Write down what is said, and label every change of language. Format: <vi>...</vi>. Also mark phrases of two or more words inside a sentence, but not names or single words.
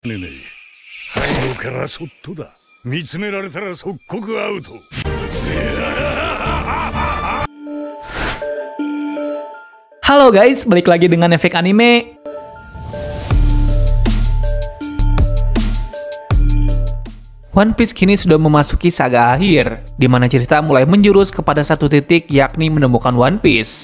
<ja>ねねえ、背後からそっとだ。見つめられたら即刻アウト。</ja> <id>Halo guys, balik lagi dengan Efek Anime. One Piece kini sudah memasuki saga akhir, di mana cerita mulai menjurus kepada satu titik, yakni menemukan One Piece.</id>